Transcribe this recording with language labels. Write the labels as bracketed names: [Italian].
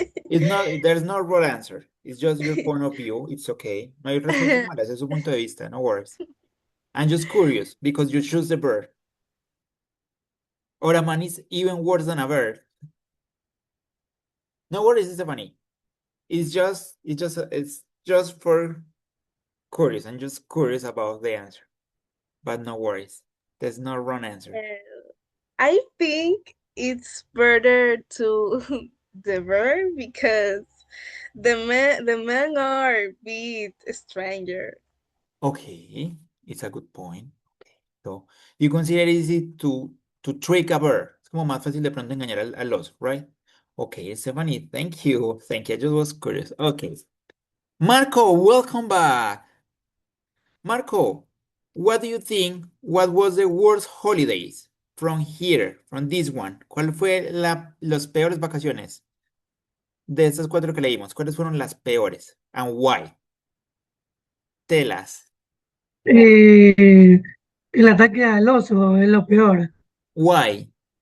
[English] It's not, there's no wrong answer. It's just your point of view. It's okay. [Spanish] No hay respuestas malas, es su punto de vista, [English] no worries. I'm just curious because you choose the bird. Or a man is even worse than a bird. No worries, Stephanie. It's just for curious. I'm just curious about the answer. But no worries. There's no wrong answer. I think it's better to the bird because the men are a bit stranger. Okay, it's a good point. Okay. So you consider it easy to trick a bird. [Spanish] Es como más fácil de pronto engañar al oso, [English] right? Okay, Stephanie, thank you. Thank you. I just was curious. Okay. Marco, welcome back. Marco, what do you think? What was the worst holidays from here, from this one? [Spanish] ¿Cuál fue las peores vacaciones de estas cuatro que leímos? ¿Cuáles fueron las peores? [English] And why? Tell us. [Spanish] Eh, el ataque al oso es lo peor. [English] Why?